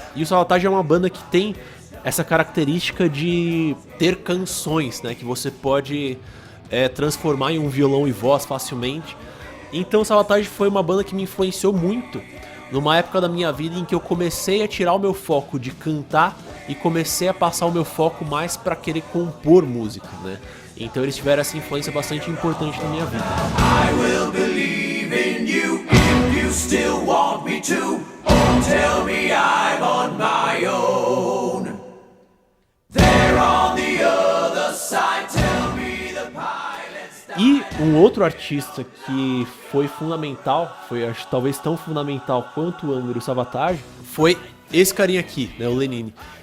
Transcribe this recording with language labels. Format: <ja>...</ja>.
<pt>E o Savatage é uma banda que tem essa característica de ter canções, né? Que você pode transformar em um violão e voz facilmente. Então o Savatage foi uma banda que me influenciou muito numa época da minha vida em que eu comecei a tirar o meu foco de cantar e comecei a passar o meu foco mais pra querer compor música, né? Então eles tiveram essa influência bastante importante na minha vida.</pt> <en>I will believe in you if you still want me to. Oh, tell me I'm on my own. There on the other side, tell me the pilot's down.</en> <pt>E um outro artista que foi fundamental, acho talvez tão fundamental quanto o Angra e o Savatage, foi esse carinha aqui, né, o Lenine.</pt>